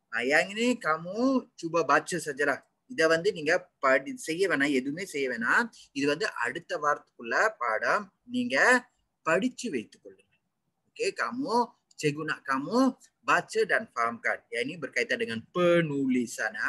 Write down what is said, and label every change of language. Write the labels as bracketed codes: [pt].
[ms] Yang ini kamu cuba baca sajalah. [ta] இதை வந்து நீங்க செய்ய வேணாம், எதுவுமே செய்ய வேணாம். இது வந்து அடுத்த வாரத்துக்குள்ள பாடம் நீங்க படிச்சு வைத்துக் கொள்ளுங்க. [ms] Okey, cikgu nak kamu baca dan fahamkan. Yang ini berkaitan dengan penulisan.